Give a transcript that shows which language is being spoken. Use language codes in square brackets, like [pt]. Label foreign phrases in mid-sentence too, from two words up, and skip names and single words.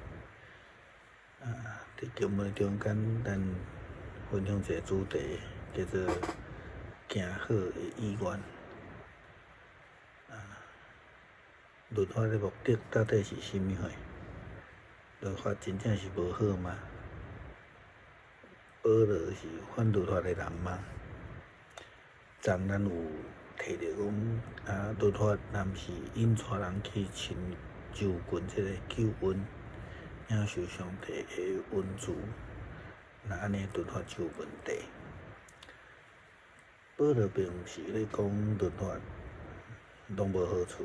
[nan] 伫经文中间，咱分享一个主题，叫做“行好的意愿”。律法的目的到底是甚么？律法真正是无好吗？保罗是反律法的人吗？咱有提到讲，律法若毋是引带人去亲就近这个救恩，领受上帝的恩赐，那安尼律法就有问题。保罗并毋是咧讲律法拢无好处。